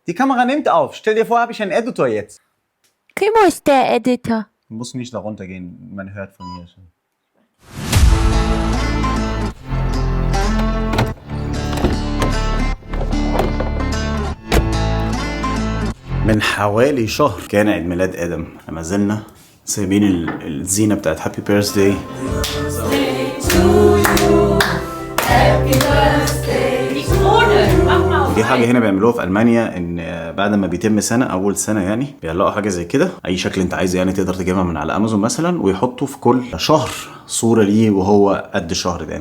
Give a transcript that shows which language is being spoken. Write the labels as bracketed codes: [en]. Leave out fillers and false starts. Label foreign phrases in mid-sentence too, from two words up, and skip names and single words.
[de] Die Kamera nimmt auf. Stell dir vor, habe ich einen Editor jetzt. Kimo ist der Editor. Muss nicht da runtergehen, man hört von hier schon. [ar] من حوالي شهر كان عيد ميلاد آدم. لما زلنا سايبين الزينة بتاعت [en] Happy Birthday. [ar] دي حاجة هنا بيعملوها في ألمانيا، إن بعد ما بيتم سنة، أول سنة يعني بيعلقوا حاجة زي كده، أي شكل أنت عايزه يعني تقدر تجيبها من على أمازون مثلا، ويحطوا في كل شهر صورة ليه وهو قد الشهر ده.